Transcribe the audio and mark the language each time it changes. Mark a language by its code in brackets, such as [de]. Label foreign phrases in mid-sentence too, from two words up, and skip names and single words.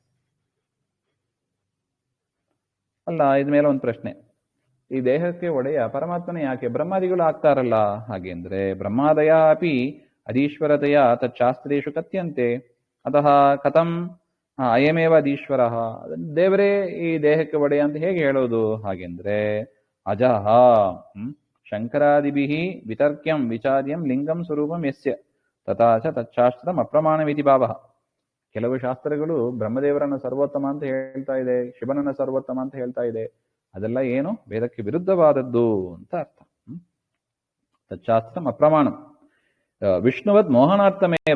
[kn] ಅಲ್ಲ, ಇದ್ಮೇಲೆ ಒಂದು ಪ್ರಶ್ನೆ, ಈ ದೇಹಕ್ಕೆ ಒಡೆಯ ಪರಮಾತ್ಮನೇ ಯಾಕೆ ಬ್ರಹ್ಮಾದಿಗಳು ಆಗ್ತಾರಲ್ಲ ಹಾಗೆ ಅಂದ್ರೆ, [sa] ಬ್ರಹ್ಮಾದಯ ಅಪಿ ಅದೀಶ್ವರತೆಯ ತಚ್ಚಾಸ್ತ್ರೇಷು ಕಥ್ಯಂತೆ ಅತಃ ಕಥಂ ಅಯಮೇವ ಅದೀಶ್ವರ. [kn] ದೇವರೇ ಈ ದೇಹಕ್ಕೆ ಒಡೆಯ ಅಂತ ಹೇಗೆ ಹೇಳೋದು ಹಾಗೆಂದ್ರೆ, [sa] ಅಜಃ ಶಂಕರಾದಿಭಿ ವಿತರ್ಕ್ಯಂ ವಿಚಾರ್ಯಂ ಲಿಂಗಂ ಸ್ವರೂಪಂ ಯಸ್ಯ ತಥಾಚ ತಚ್ಚಾಸ್ತ್ರಂ ಅಪ್ರಮಾಣವಿತಿ ಭಾವಃ. [kn] ಕೆಲವು ಶಾಸ್ತ್ರಗಳು ಬ್ರಹ್ಮದೇವರನ್ನು ಸರ್ವೋತ್ತಮ ಅಂತ ಹೇಳ್ತಾ ಇದೆ, ಶಿವನನ್ನು ಸರ್ವೋತ್ತಮ ಅಂತ ಹೇಳ್ತಾ ಇದೆ. ಅದೆಲ್ಲ ಏನು? ವೇದಕ್ಕೆ ವಿರುದ್ಧವಾದದ್ದು ಅಂತ ಅರ್ಥ. [sa] ತಚ್ಚಾಸ್ತ್ರಂ ಅಪ್ರಮಾಣಂ ವಿಷ್ಣುವದ್ ಮೋಹನಾರ್ಥಮೇವ.